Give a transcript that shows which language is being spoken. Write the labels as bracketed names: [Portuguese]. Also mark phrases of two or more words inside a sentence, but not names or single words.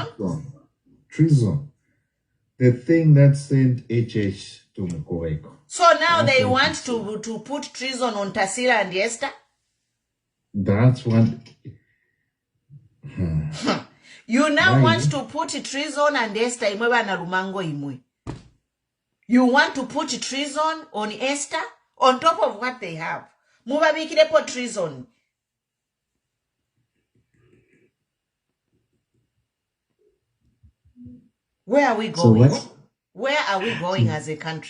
[English] Treason. The thing that sent HH to Mukweko. So now they want to put treason on Tarsila and Esther? That's what... You now want to put treason and Esther imwe Nalumango imwe. You want to put treason on Esther on top of what they have. Mubabikirepo treason. Where are we going? Where are we going as a country?